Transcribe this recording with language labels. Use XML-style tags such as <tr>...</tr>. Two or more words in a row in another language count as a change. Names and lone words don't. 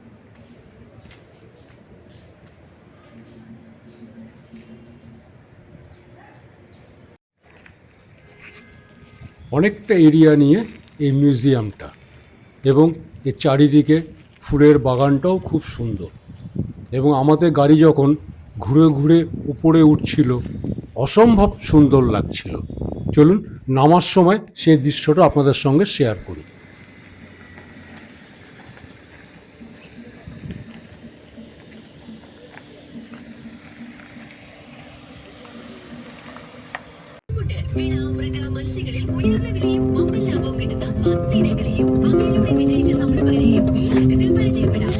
<bn>অনেকটা এরিয়া নিয়ে এই মিউজিয়ামটা, এবং এর চারিদিকে ফুলের বাগানটাও খুব সুন্দর। এবং আমাদের গাড়ি যখন ঘুরে ঘুরে উপরে উঠছিল অসম্ভব সুন্দর লাগছিল। চলুন নামার সময় সেই দৃশ্যটা আপনাদের সঙ্গে শেয়ার করি।</bn> <ml>മത്സ്യങ്ങളിൽ ഉയർന്ന വിലയും വമ്പൻ ലാഭവും കിട്ടുന്ന മത്തിനകളെയും അവയിലൂടെ വിജയിച്ച സംരംഭകരെയും ഈ ഘട്ടത്തിൽ പരിചയപ്പെടാം.</ml>